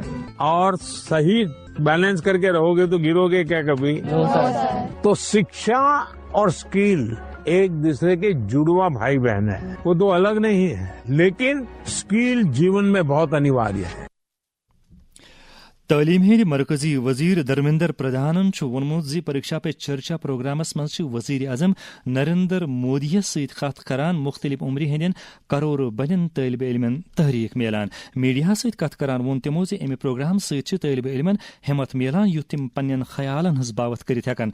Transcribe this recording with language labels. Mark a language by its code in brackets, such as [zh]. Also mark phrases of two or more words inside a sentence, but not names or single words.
[hi] और सही बैलेंस कर के रहोगे तो गिरोगे क्या कभी? तो शिक्षा और स्किल एक दूसरे के जुड़वाँ भाई बहन हैं, वह दो अलग नहीं है, लेकिन स्किल जीवन में बहुत अनिवार्य है. [ks] تعلیم ہند مرکزی وزیر دھرمیندر پردھانن وونمت زِ پریکشا پہ چرچا پروگرامس منٛز وزیر اعظم نریندر مودی ست کتھ کران مختلف عمرِ ہندین کرور بدین طالب علمن تحریک میلان. میڈیا ست کتھ کران ووٚن تِمو زِ امہِ پروگرام سۭتۍ چھِ طالب علمن ہمت میلان یُتھ تِم پننٮ۪ن خیالن ہٕنٛز باوت کٔرِتھ ہٮ۪کن.